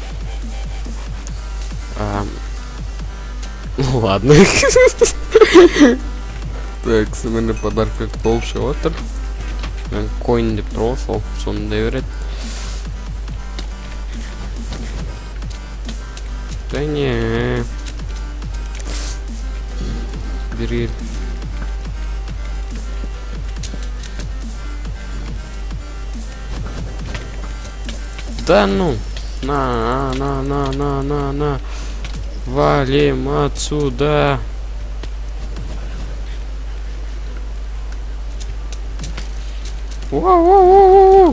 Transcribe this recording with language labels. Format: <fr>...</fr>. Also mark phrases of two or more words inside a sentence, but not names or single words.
<ru>Ладно.</ru> <kk>Так, мені подарка толып шығып отыр. Мен коин деп тұрған, сол сондай береді.</kk> <ru>Да не бери. Да ну, на. Валим отсюда. Воу.</ru>